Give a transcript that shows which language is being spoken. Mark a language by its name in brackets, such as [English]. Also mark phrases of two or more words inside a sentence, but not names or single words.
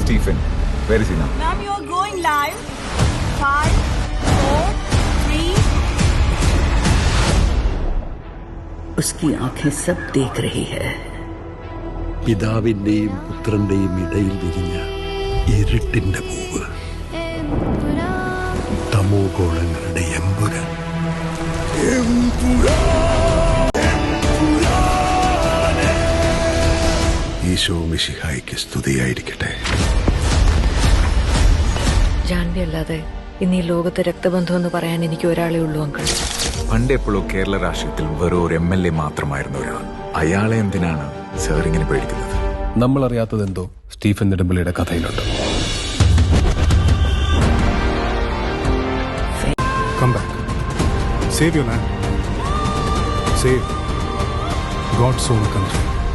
[English] Stephen, where is he now? Ma'am, you are going live. 5, 4, 3. [Hindi] उसकी आंखें सब देख रही है. [Malayalam] പിതാവിന്റെയും പുത്രന്റെയും ഇടയിൽ വിരിഞ്ഞ ഇരുട്ടിന്റെ പൂവ്, തമോ ഗോളങ്ങളുടെ എമ്പുരാൻ. ഈശോ മിശിഹായ്ക്ക് സ്തുതിയായിരിക്കട്ടെ. ജാൻവി അല്ലാതെ ഇന്ന് ഈ ലോകത്തെ രക്തബന്ധം എന്ന് പറയാൻ എനിക്ക് ഒരാളേ ഉള്ളൂ അങ്കിൾ. പണ്ടെപ്പോഴോ കേരള രാഷ്ട്രീയത്തിൽ വെറും ഒരു MLA മാത്രമായിരുന്ന ഒരാൾ. അയാളെ എന്തിനാണ് സാർ ഇങ്ങനെ പേടിക്കുന്നത്? നമ്മൾ അറിയാത്തതെന്തോ സ്റ്റീഫൻ നെടുമ്പള്ളിയുടെ കഥയിലുണ്ട്. [English] Come back. Save your land. Save God's own country.